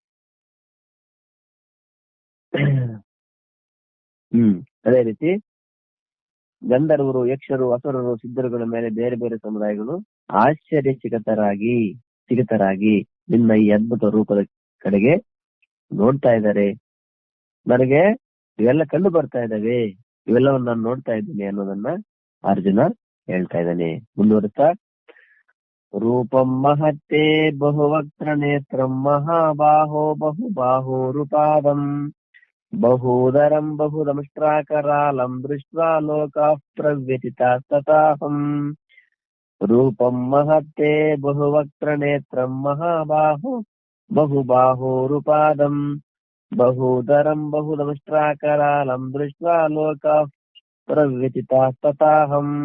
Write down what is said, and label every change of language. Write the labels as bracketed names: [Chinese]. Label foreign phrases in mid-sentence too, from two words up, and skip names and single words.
[Kannada] ಅದೇ ರೀತಿ ಗಂಧರ್ವರು, ಯಕ್ಷರು, ಅಸುರರು, ಸಿದ್ಧರುಗಳ ಮೇಲೆ ಬೇರೆ ಬೇರೆ ಸಮುದಾಯಗಳು ಆಶ್ಚರ್ಯಚಕಿತರಾಗಿ ನಿನ್ನ ಈ ಅದ್ಭುತ ರೂಪದ ಕಡೆಗೆ ನೋಡ್ತಾ ಇದ್ದಾರೆ. ನನಗೆ ಇವೆಲ್ಲ ಕಂಡು ಬರ್ತಾ ಇದ್ದಾವೆ, ಇವೆಲ್ಲವನ್ನ ನಾನು ನೋಡ್ತಾ ಇದ್ದೀನಿ ಅನ್ನೋದನ್ನ ಅರ್ಜುನ ಹೇಳ್ತಾ ಇದ್ದಾನೆ. ಮುಂದುವರಿಸ್ತಾ, [Sanskrit] ರೂಪಂ ಮಹತ್ತೇ ಬಹುವಕ್ತ್ರ ನೇತ್ರಂ ಮಹಾಬಾಹೋ ಬಹುಬಾಹೋರುಪಾದಂ ಬಹೂದರಂ ಬಹುದಮಷ್ಟ್ರಾಕರಾಲಂ ದೃಷ್ಟ್ವಾ ಲೋಕಾಃ ಪ್ರವ್ಯಥಿತಾಸ್ತತಾಹಂ. ರೂಪಂ ಮಹತ್ತೇ ಬಹುವಕ್ತ್ರ ನೇತ್ರಂ ಮಹಾಬಾಹೋ ಬಹುಬಾಹೋರುಪಾದಂ ಬಹೂದರಂ ಬಹುದಮಷ್ಟ್ರಾಕರಾಲಂ ದೃಷ್ಟ್ವಾ ಲೋಕಾಃ ಪ್ರವ್ಯಥಿತಾಸ್ತತಾಹಂ.